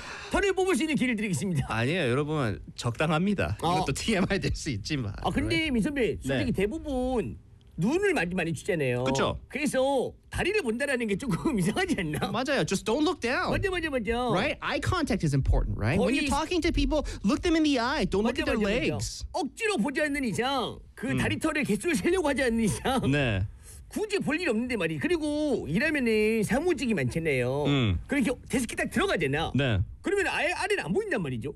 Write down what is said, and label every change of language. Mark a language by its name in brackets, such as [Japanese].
[Korean] 편의 뽑을 수 있는 길을 드리겠습니다. 아니에요 여러분, 적당합니다. 이것도 TMI 될 수 있지만. 아 근데 미 선배 솔직히 네. 대부분 눈을 많이 치잖아요. 그렇죠. 그래서 다리를 본다라는 게 조금 이상하지 않나? 맞아요. [English] Just don't look down. [Korean] 맞아. [English] Right? Eye contact is important, right? When you're talking to people, look them in the eye. Don't look at their legs. [Korean] 억지로 보지 않는 이상, 그 다리털을 개수를 세려고 하지 않는 이상. 네. 굳이 볼 일이 없는데 말이. 그리고 일하면은 사무직이 많잖아요. 그렇게 데스크 딱 들어가잖아. 네. 그러면 아예 아래는 안 보인단 말이죠.